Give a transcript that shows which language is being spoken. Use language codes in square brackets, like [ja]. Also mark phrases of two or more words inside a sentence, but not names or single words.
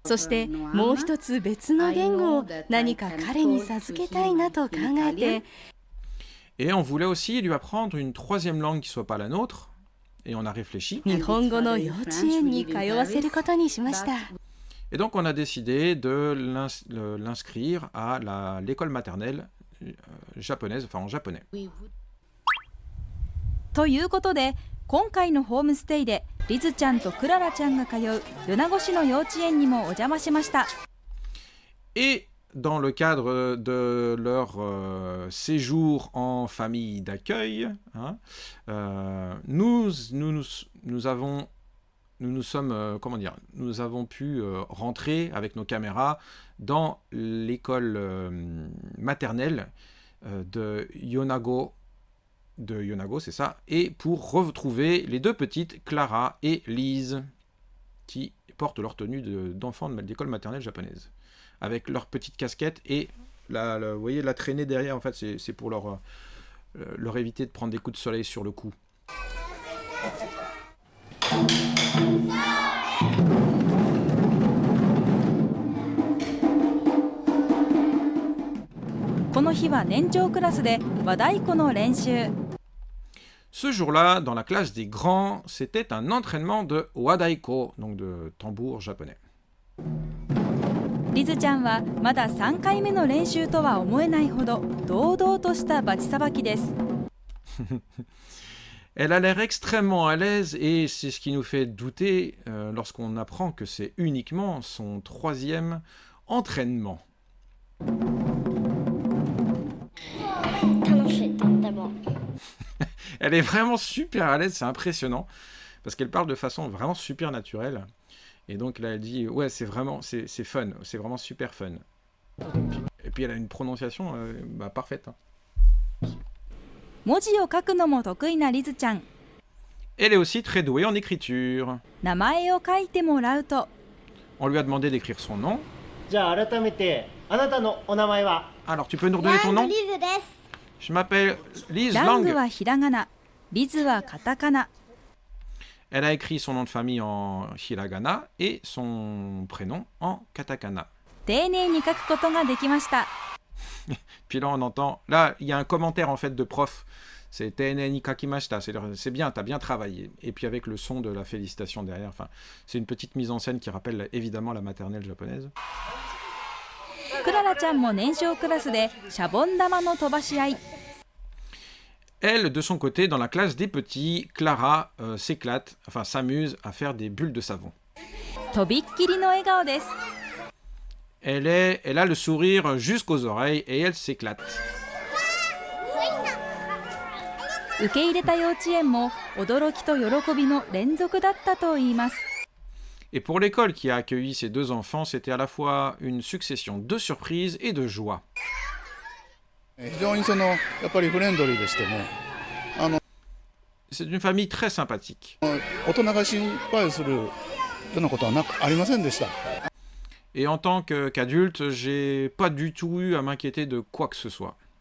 [fr] Et on voulait aussi lui apprendre une troisième langue qui ne soit pas la nôtre, et on a réfléchi. Et donc on a décidé de l'inscrire à l'école maternelle japonaise, enfin en japonais. [ja] ということで、今回のホームステイでリズちゃんとクララちゃんが通う米子市の幼稚園にもお邪魔しました。 [fr] Et dans le cadre de leur séjour en famille d'accueil, hein, nous avons pu rentrer avec nos caméras dans l'école maternelle de Yonago, c'est ça, et pour retrouver les deux petites, Clara et Lise, qui portent leur tenue d'enfants d'école maternelle japonaise, avec leur petite casquette et vous voyez la traînée derrière, en fait, c'est pour leur éviter de prendre des coups de soleil sur le cou. [ja] この日は年長クラスで和太鼓の練習。 [fr] Ce jour-là, dans la classe des grands, c'était un entraînement de wadaiko, donc de tambour japonais. [ja] リズちゃんはまだ3回目の練習とは思えないほど堂々としたバチさばきです。 [fr] Elle a l'air extrêmement à l'aise et c'est ce qui nous fait douter lorsqu'on apprend que c'est uniquement son 3e entraînement. Elle est vraiment super à l'aise, c'est impressionnant parce qu'elle parle de façon vraiment super naturelle. Et donc là, elle dit, ouais, c'est fun, c'est vraiment super fun. Et puis elle a une prononciation parfaite. Hein. [ja] 文字を書くのも得意なリズちゃん。 [fr] Elle est aussi très douée en écriture. [ja] 名前を書いてもらうと。 [fr] On lui a demandé d'écrire son nom. [ja] じゃあ改めてあなたのお名前は？ [fr] Alors, tu peux nous redonner ton nom? Je m'appelle Lise Lang. [ja] ラングはひらがな、リズはカタカナ。 [fr] Elle a écrit son nom de famille en hiragana et son prénom en katakana. [ja] 丁寧に書くことができました。 [fr] Puis là, on entend... Là, il y a un commentaire, en fait, de prof. C'est [ja] 丁寧に書きました. [fr] C'est bien, t'as bien travaillé. Et puis avec le son de la félicitation derrière. Enfin, c'est une petite mise en scène qui rappelle évidemment la maternelle japonaise. [ja] クララちゃんも年少クラスでシャボン玉の飛ばし合い。 [fr] Elle, de son côté, dans la classe des petits, Clara s'éclate, enfin s'amuse à faire des bulles de savon. [ja] とびっきりの笑顔です。 [fr] Elle a le sourire jusqu'aux oreilles et elle s'éclate. [ja] 受け入れた幼稚園も驚きと喜びの連続だったといいます。 [fr] Et pour l'école qui a accueilli ces deux enfants, c'était à la fois une succession de surprises et de joie. C'est une famille très sympathique. Et en tant qu'adulte, j'ai pas du tout eu à m'inquiéter de quoi que ce soit.